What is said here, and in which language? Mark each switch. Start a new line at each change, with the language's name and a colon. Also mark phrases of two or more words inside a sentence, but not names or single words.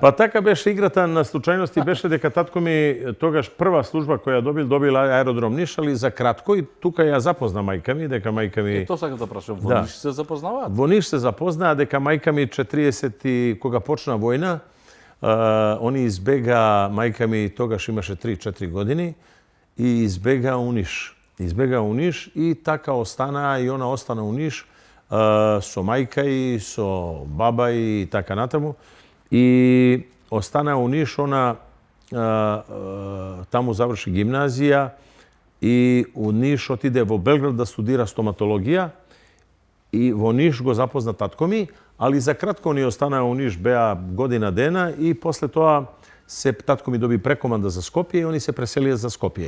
Macedonian: Па така беше играта на случајности, беше дека татко ми тогаш прва служба која добил аеродром Ниш, али за кратко и тука ја запозна мајка ми, дека мајка ми... Тоа сакам да прашам, во Ниш се запознаваат? Во Ниш се запознаа, дека мајка ми 40 кога почна војна, Они избега, мајка ми тогаш imаше 3-4 години и избега у Ниш. Избега у Ниш и така остана и она остана у Ниш со мајка и со баба и така натаму. И остана у Ниш, она таму заврши гимназија и у Ниш отиде во Белград да студира стоматологија и во Ниш го запозна татко ми, али за кратко ни остана у Ниш, беа година дена и после тоа татко ми доби прекоманда за Скопје и они се преселија за Скопје.